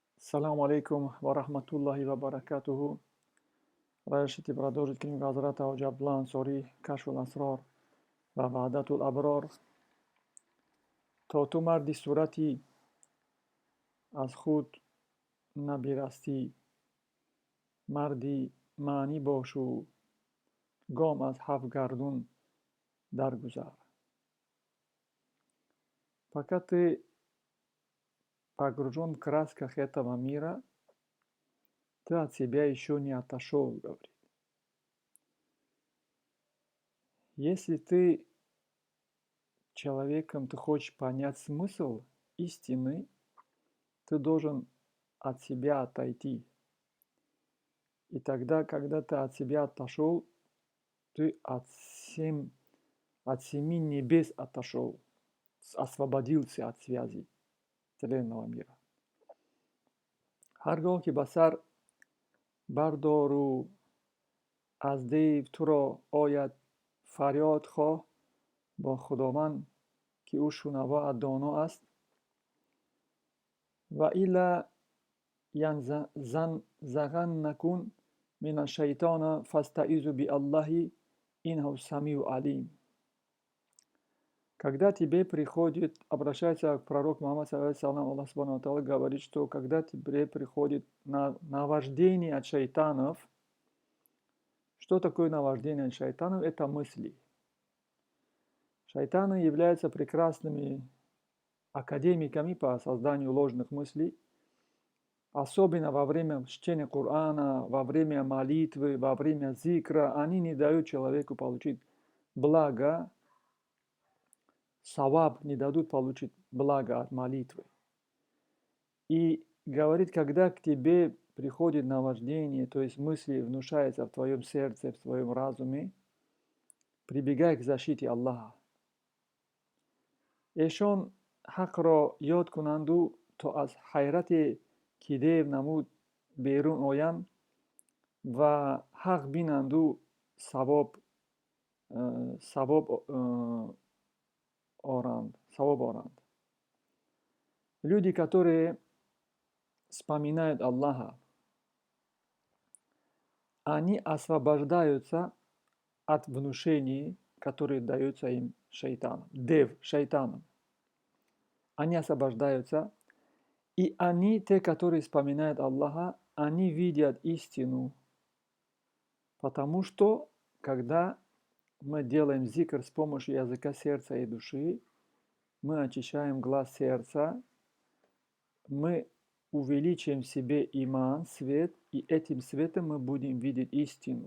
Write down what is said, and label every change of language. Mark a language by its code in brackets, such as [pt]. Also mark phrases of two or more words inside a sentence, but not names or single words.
[ar] السلام عليكم ورحمة الله وبركاته. [ru] Разрешите продолжить книгу Хазрата Ходжа Абдулла Ансори «Кашфул Асрор» ва Вахдатул Аброр. [tg] То ту марди сурати аз худ набирасти, марди маънӣ бошу, гом аз ҳафт гардун даргузар. [ru] Пока ты погружен в красках этого мира, ты от себя еще не отошел, говорит. Если ты человеком, ты хочешь понять смысл истины, ты должен от себя отойти. И тогда, когда ты от себя отошел, ты от семи небес отошел, освободился от связи вселенного мира. [tg] ҳар гоҳ ки ба сар бардору аз дейв туро ояд фарёд хоҳ бо худованд ки ӯ шунава ва доно аст, [ar] وإما ينزغنك من الشيطان فاستعذ بالله إنه سميع عليم. [ru] Когда тебе приходит, обращается к пророку Мухаммаду [ar] صلى الله عليه وسلم, [ru] говорит, что когда тебе приходит наваждение от шайтанов, что такое наваждение от шайтанов? Это мысли. Шайтаны являются прекрасными академиками по созданию ложных мыслей, особенно во время чтения Корана, во время молитвы, во время зикра. Они не дают человеку получить благо, саваб, не дадут получить благо от молитвы. И говорит, когда к тебе приходит наваждение, то есть мысли внушаются в твоем сердце, в твоем разуме, прибегай к защите Аллаха. [tg] Эшон ҳақро ёд кунанду то аз ҳайрате ки дев намуд берун оянд ва ҳақ бинанду савоб оранд. [ru] Люди, которые вспоминают Аллаха, они освобождаются от внушений, которые даются им шайтаном, шайтаном. Они освобождаются, и они, те, которые вспоминают Аллаха, они видят истину, потому что, когда мы делаем зикр с помощью языка, сердца и души, мы очищаем глаз сердца, мы увеличиваем в себе иман, свет, и этим светом мы будем видеть истину.